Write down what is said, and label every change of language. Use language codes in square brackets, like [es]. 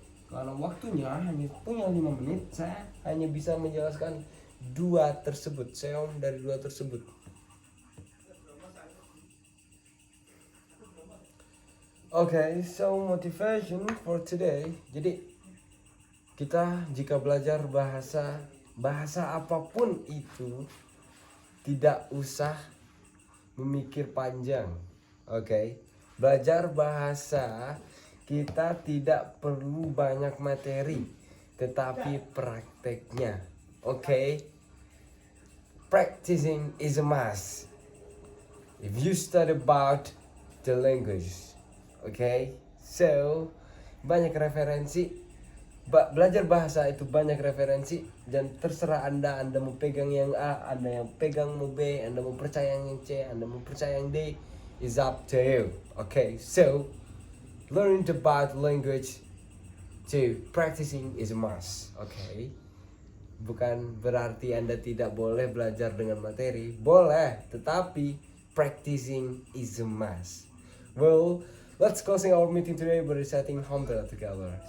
[id] Karena waktunya hanya punya 5 menit, saya hanya bisa menjelaskan 2 tersebut, seom dari 2 tersebut. [en] Okay, so motivation for today. [id] Jadi kita jika belajar bahasa apapun itu tidak usah memikir panjang. Okay, belajar bahasa kita tidak perlu banyak materi, tetapi prakteknya. [en] Okay, practicing is a must. If you study about the language. [id] Okay, so banyak referensi. Belajar bahasa itu banyak referensi dan terserah Anda mau pegang yang A, Anda yang pegang mau B, Anda mau percaya yang C, Anda mau percaya yang D, [en] is up to you. Okay, so learning about language to practicing is a must. [id] Okay, bukan berarti Anda tidak boleh belajar dengan materi, boleh, tetapi [en] practicing is a must. Well, let's closing our meeting today by reciting Hamdalah together.